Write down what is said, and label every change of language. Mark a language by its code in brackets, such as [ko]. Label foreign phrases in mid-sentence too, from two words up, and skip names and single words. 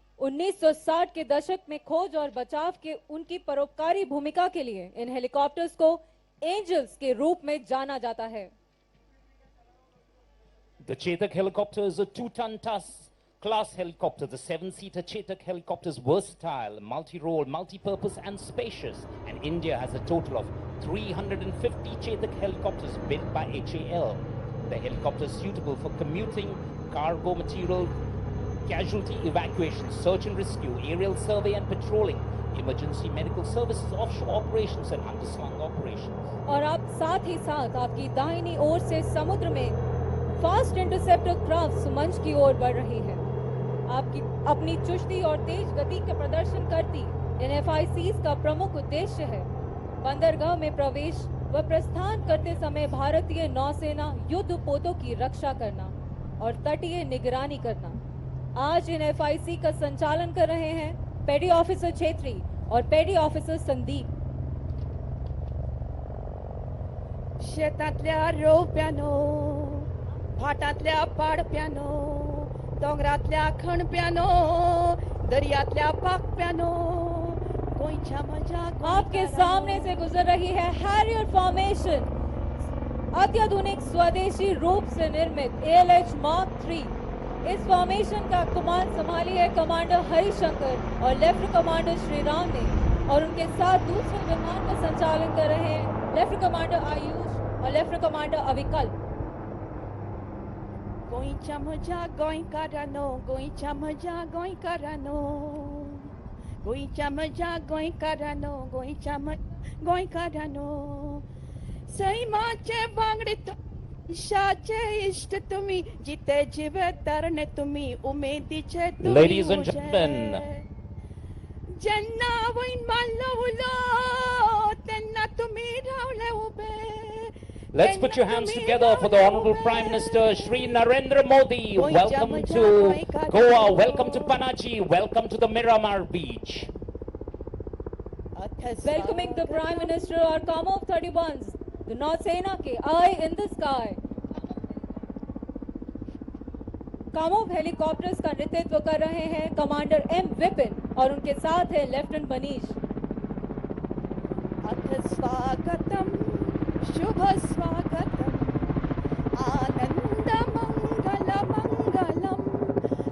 [hi] 1960 के दशक में खोज और बचाव के उनकी परोपकारी भूमिका के लिए इन हेलीकॉप्टर्स को एंजल्स के रूप में जाना जाता है। [en] The Chetak helicopter is a 2-ton class helicopter. The 7-seater Chetak helicopter is versatile, multi-role, multi-purpose and spacious. And India has a total of 350 Chetak helicopters built by HAL. The helicopter is suitable for commuting, cargo material, casualty evacuation, search and rescue, aerial survey and patrolling, emergency medical services, offshore operations and underslung operations. [hi] और अब साथ ही साथ आपकी दाहिनी ओर से समुद्र में [en] fast interceptor craft [hi] मंच की ओर बढ़ रही है। आपकी अपनी चुस्ती और तेज गति का प्रदर्शन करती इन FICs का प्रमुख उद्देश्य है बंदरगाह में प्रवेश व प्रस्थान करते समय भारतीय नौसेना युद्ध पोतों की रक्षा करना और तटीय निगरानी करना। आज इन FIC का संचालन कर रहे हैं [en] petty officer [hi] छेत्री और [en] petty officer [hi] संदीप। [kok] शेतातल्या रोप्यानो, फाटातल्या पाडप्यानो, डोंगरातल्या खणप्यानो, दर्यातल्या पाकप्यानो, गोंयच्या मजा [hi] आपके सामने से गुजर रही है [en] harrier formation, [hi] अत्याधुनिक स्वदेशी रूप से निर्मित ALH Mark III। इस फॉर्मेशन का कमान संभाली है कमांडर हरिशंकर और [en] lieutenant commander [hi] श्रीराम ने, और उनके साथ दूसरे विमान का संचालन कर रहे हैं [en] lieutenant commander [hi] आयुष और [en] lieutenant commander [hi] अविकल्प। [kok] गोंयच्या मजा गोंयकारांनो, गोंयच्या मजा गोंयकारांनो, गोंयच्या मजा गोंयकारांनो, गोंयच्या गोंयकारांनो, सैमाचे बांगडे शाचे इष्ट तुम्ही, जिते जिवे तरणे तुम्ही, उमेदीचे तुम्ही। [en] Ladies and gentlemen, [kok] जेन्ना वैन मारलो उलो, तेन्ना तुम्ही रावले उबे। [en] let's put your hands together for the Honorable Prime Minister Shri Narendra Modi. Welcome to Goa, welcome to Panaji, welcome to the Miramar Beach. Welcoming the Prime Minister are Kamov 31s, the North Sena [hi] के [en] Eye in the Sky। [hi] कामोव हेलीकॉप्टर्स का नेतृत्व कर रहे हैं कमांडर M विपिन और उनके साथ है लेफ्टिनेंट मनीष। [sa] अथ स्वागतम, शुभ स्वागतम, आनंद मंगल मंगलम।